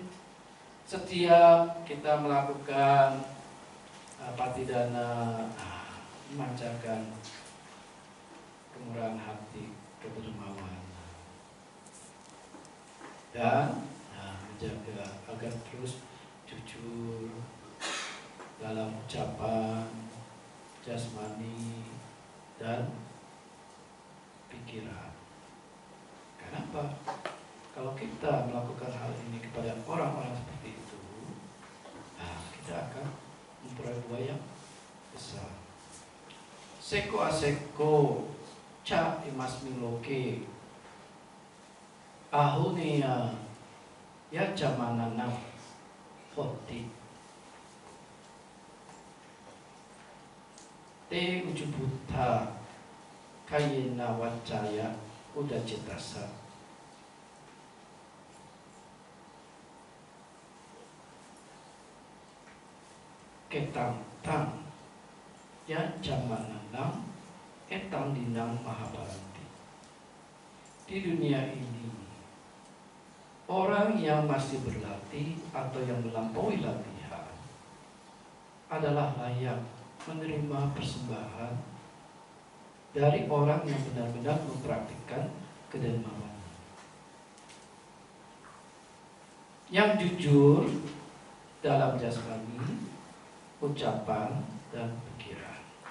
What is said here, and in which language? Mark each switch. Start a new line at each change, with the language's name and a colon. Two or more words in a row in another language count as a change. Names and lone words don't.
Indonesian: Setiap kita melakukan patidana, memancarkan kemurahan hati, kedermawanan, dan menjaga agar terus jujur dalam ucapan, jasmani, dan pikiran. Kenapa? Kalau kita melakukan hal ini kepada orang-orang seperti itu, kita akan memperoleh buah yang besar.
Pali: Seko aseko ca imas miloke ahunia ya jamanana hoti te ujubuta kayena wacaya udah citasa. Ketang-tang ya jamananam etang dinang mahabaranti.
Indonesian: Di dunia ini orang yang masih berlatih atau yang melampaui latihan adalah layak menerima persembahan dari orang yang benar-benar mempraktikkan kedermawanan, yang jujur dalam jasmani, ucapan, dan pikiran.